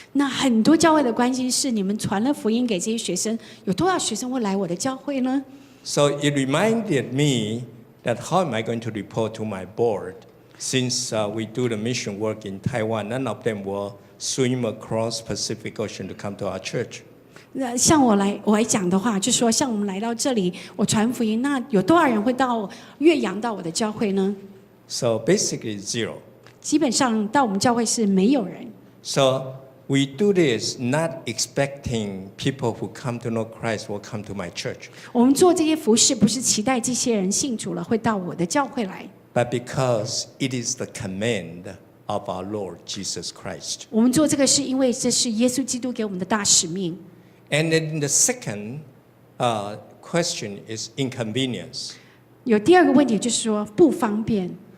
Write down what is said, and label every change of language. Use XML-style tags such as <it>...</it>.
<zh>那很多教会的关心是，你们传了福音给这些学生，有多少学生会来我的教会呢？</zh> <en>So it reminded me that how am I going to report to my board? Since we do the mission work in Taiwan, none of them will swim across Pacific Ocean to come to our church.</en> <zh>像我来讲的话，就说像我们来到这里，我传福音，那有多少人会到岳阳到我的教会呢？</zh> <en>So basically zero.</en> <zh>基本上到我们教会是没有人。</zh> <en>So we do this not expecting people who come to know Christ will come to my church,</en> <zh>我们做这些服事，不是期待这些人信主了会到我的教会来，</zh> <en>but because it is the command of our Lord Jesus Christ.</en> <zh>我们做这个是因为这是耶稣基督给我们的大使命。</zh> <en>And then the second question is inconvenience.</en> <zh>有第二个问题就是说不方便。</zh>